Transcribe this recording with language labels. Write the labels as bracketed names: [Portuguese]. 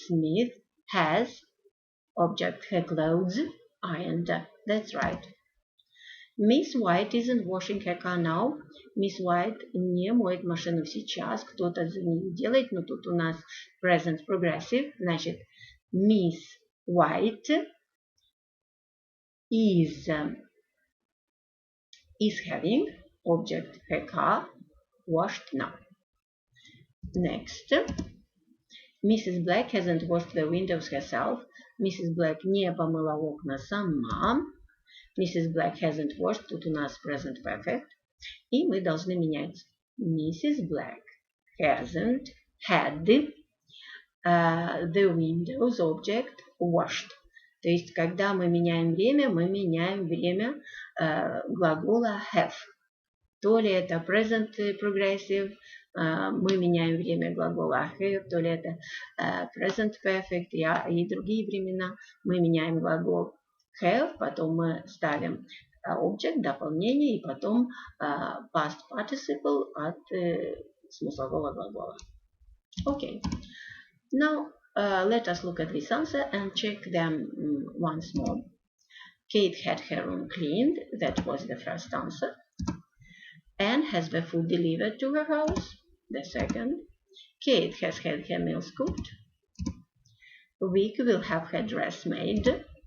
[English] Smith has object her clothes ironed. That's right. Miss White isn't washing her car now. [Russian] Miss White не моет машину сейчас. Кто-то за нее делает, но тут у нас present progressive. Значит, [English] Miss White is having object her car washed now. Next, Mrs. Black hasn't washed the windows herself. Mrs. [Russian] Black не помыла окна сама. [English] Mrs. Black hasn't washed. [Russian] Тут у нас present perfect. И мы должны менять. Mrs. [English] Black hasn't had the windows object washed. [Russian] То есть, когда мы меняем время глагола have. То ли это present progressive, мы меняем время глагола have, то ли это present perfect и другие времена. Мы меняем глагол have, потом мы ставим object, дополнение, и потом past participle от смыслового глагола. [English] Okay. Now, let us look at this answer and check them once more. Kate had her room cleaned. That was the first answer. Anne has the food delivered to her house. The second. Kate has had her meals cooked. Vic will have her dress made.